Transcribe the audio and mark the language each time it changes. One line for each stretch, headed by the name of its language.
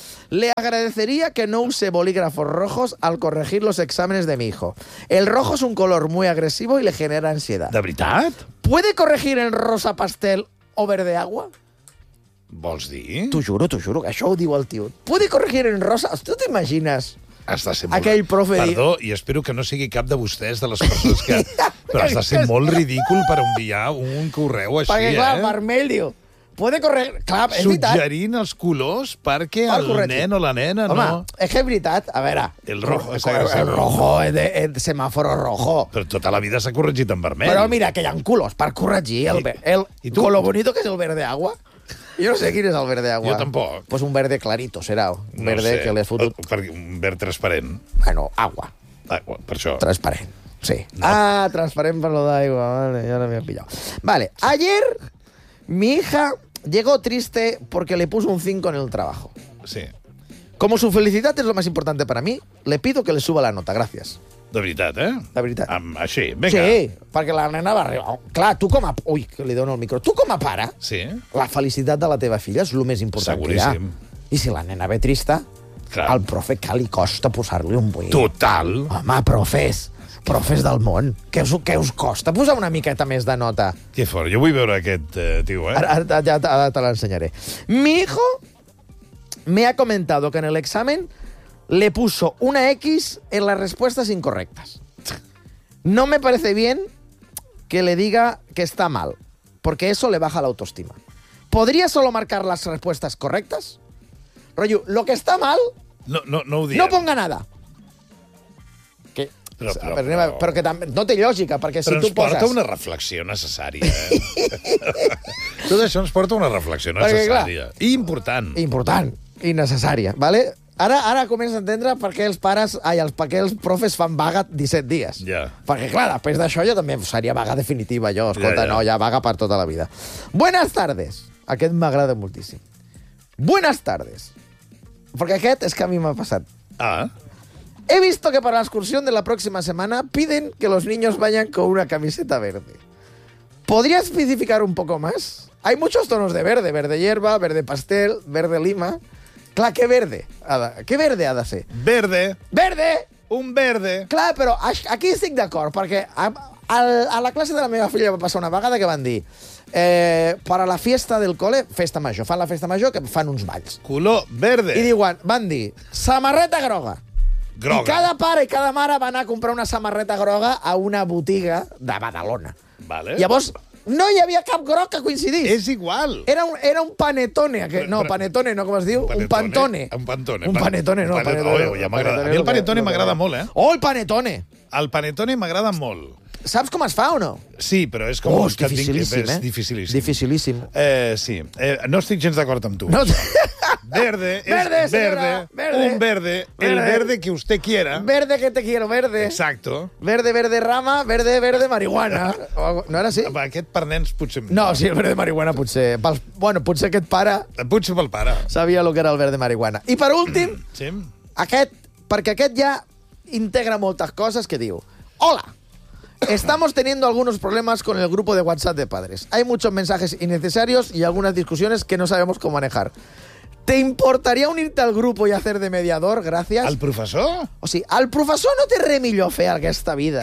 Spanish: Le agradecería que no use bolígrafos rojos al corregir los exámenes de mi hijo. El rojo es un color muy agresivo y le genera ansiedad.
Catalan: ¿De veritat?
Spanish: ¿Puede corregir en rosa pastel o verde agua?
Catalan: ¿Vols dir? T'ho juro, que això ho diu el tio.
Spanish: ¿Puede corregir en rosa? ¿Tú te imaginas?
Catalan: Has de ser molt... Aquell profe... Perdó, i espero que no sigui cap de vostès, de les coses que... Però has de ser molt ridícul per enviar un correu així, perquè, clar, eh? Vermell, diu...
Spanish: Puede correr,
Catalan: clar, és veritat. Suggerint els colors perquè el nen o la nena... Home, no... és que és veritat, a veure...
Spanish: El rojo, el semàforo rojo.
Catalan: Però tota la vida s'ha corregit en vermell. Però mira, que hi ha colors per corregir el color bonito que és el verde agua. Jo no sé quin és el verde agua. Jo tampoc.
Spanish: Pues un verde clarito serà. Un verde no sé,
Catalan: que l'he fotut... Un verd transparent.
Spanish: Bueno, agua.
Catalan: Agua, per això. Transparent, sí. No. Ah, transparent per lo d'aigua, vale, ja no m'he pillat.
Spanish: Vale, ayer... Mi hija llegó triste porque le puso un 5 en el trabajo. Sí. Como su felicidad es lo más importante para mí, le pido que le suba la nota. Gracias.
Catalan: De veritat, eh? De veritat. Així, vinga. Sí, perquè la nena va arribar... Clar, tu com a... Ui, que li dono el micro. Tu com a pare, sí, la felicitat de la teva filla és el més important. Seguríssim. Que hi ha. I si la nena ve trista, clar, al profe que li costa posar-li un 8. Total. Home, profes... Profes del món, què us costa posar una miqueta més de nota? Que fort, jo vull veure aquest tio, eh? Ara te l'ensenyaré.
Spanish: Mi hijo me ha comentado que en el examen le puso una X en las respuestas incorrectas. No me parece bien que le diga que está mal, porque eso le baja la autoestima. ¿Podría solo marcar las respuestas correctas? Rollo, lo que está mal...
Catalan: No ho diem.
Spanish: No ponga nada.
Catalan: Que, però que també, no té lògica, perquè si tu poses... Però ens porta una reflexió necessària. Tot això ens porta una reflexió necessària. Perquè, clar, i important. Important i necessària, ¿vale? Ara comença a entendre per què els pares, per què els profes fan vaga 17 dies. Ja. Perquè, clar, després d'això jo també seria vaga definitiva, jo. Escolta, ja. No, ja vaga per tota la vida.
Spanish: Buenas tardes.
Catalan: Aquest m'agrada moltíssim. Buenas tardes. Perquè aquest és que a mi m'ha passat. Ah.
Spanish: He visto que para la excursión de la próxima semana piden que los niños vayan con una camiseta verde. ¿Podría especificar un poco más? Hay muchos tonos de verde. Verde hierba, verde pastel, verde lima...
Catalan: Clar, què verde? Què verde ha de ser?
Spanish: Verde. Verde! Un verde.
Catalan: Clar, però aquí estic d'acord, perquè a la classe de la meva filla va passar una vegada que van dir per a
Spanish: la fiesta del cole,
Catalan: festa major, fan la festa major, que fan uns balls.
Spanish: Color verde.
Catalan: I diuen, van dir, samarreta groga. Groga. I cada pare i cada mare va anar a comprar una samarreta groga a una botiga de Badalona. Vale. Llavors... No hi havia cap groc que coincidís. És igual. Era un panetone. No, panetone, no, com es diu? Un pantone. Un pantone. Un panetone, no. A mi el panetone m'agrada molt, eh? Oh, el panetone! El panetone m'agrada molt. Saps com es fa o no? Sí, però és com... Oh, és dificilíssim, eh? Dificilíssim. Dificilíssim. Sí. No estic gens d'acord amb tu. No.
Spanish: Verde, verde, es verde, verde, un verde, verde, el verde que usted quiera. Verde que te quiero, verde. Exacto. Verde, verde, rama, verde, verde, marihuana.
Catalan: No era així? Aquest per nens potser... No, sí, el verde marihuana potser... Bueno, potser aquest pare... Potser pel pare. Sabia el que era el verde marihuana. I per últim, sí. Aquest, perquè aquest ja integra moltes coses, que diu...
Spanish: Hola, estamos teniendo algunos problemas con el grupo de WhatsApp de padres. Hay muchos mensajes innecesarios y algunas discusiones que no sabemos cómo manejar. ¿Te importaría unirte al grupo y hacer de mediador? Gracias. ¿Al profesor?
Catalan: O sigui, al profesor no té res millor fer aquesta vida.